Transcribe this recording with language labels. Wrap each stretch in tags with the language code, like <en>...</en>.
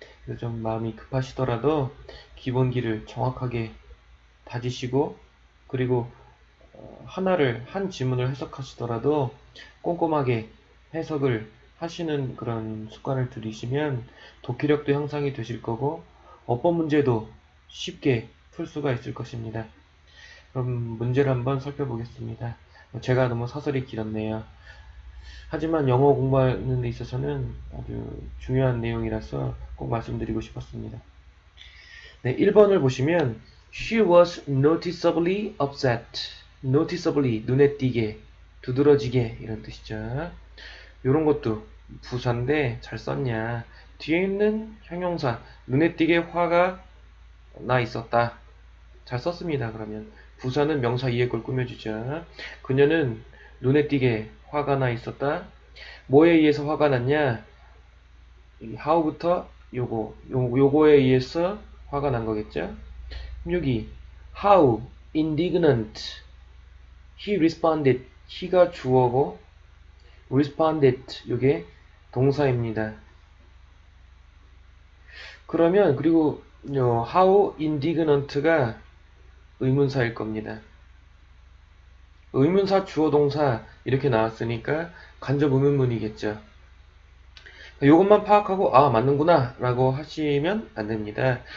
<ko>그래서 좀 마음이 급하시더라도 기본기를 정확하게 다지시고 그리고 한 지문을 해석하시더라도 꼼꼼하게 해석을 하시는 그런 습관을 들이시면 독해력도 향상이 되실 거고 어법 문제도 쉽게 풀 수가 있을 것입니다. 그럼 문제를 한번 살펴보겠습니다. 제가 너무 사설이 길었네요. 하지만 영어 공부하는 데 있어서는 아주 중요한 내용이라서 꼭 말씀드리고 싶었습니다.</ko> <en>네, 1번을 보시면 She was noticeably upset.</en> <ko>noticeably, 눈에 띄게, 두드러지게 이런 뜻이죠. 이런 것도 부사인데 잘 썼냐. 뒤에 있는 형용사, 눈에 띄게 화가 나 있었다. 잘 썼습니다. 그러면 부사는 명사 이에 걸 꾸며주죠. 그녀는 눈에 띄게 화가 나 있었다. 뭐에 의해서 화가 났냐? how부터 요거에 의해서 화가 난 거겠죠? 여기</ko> <en>how indignant he responded</en> <ko>he가 주어고 responded 요게 동사입니다. 그러면 그리고</ko> <en>how indignant</en> <ko>가 의문사일 겁니다. 의문사, 주어, 동사 이렇게 나왔으니까 간접 의문문이겠죠. 요것만 파악하고 아 맞는구나 라고 하시면 안 됩니다.</ko>